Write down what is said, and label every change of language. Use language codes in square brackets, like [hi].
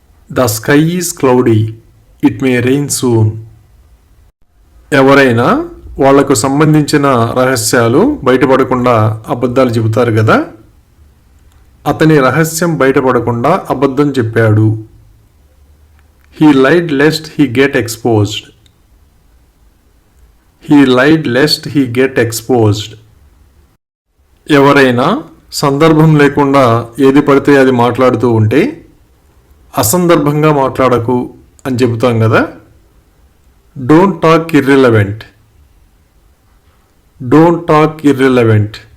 [en] The sky is cloudy, it may rain soon. [te] ఎవరైనా వాళ్లకు సంబంధించిన రహస్యాలు బయటపడకుండా అబద్ధాలు చెబుతారు కదా. అతని రహస్యం బయటపడకుండా అబద్ధం చెప్పాడు. [en] He lied lest he get exposed. He lied lest he get exposed. [te] ఎవరైనా సందర్భం లేకుండా ఏది పడితే అది మాట్లాడుతూ ఉంటే అసందర్భంగా మాట్లాడకు అని చెబుతాం కదా. [en] Don't talk irrelevant. Don't talk irrelevant.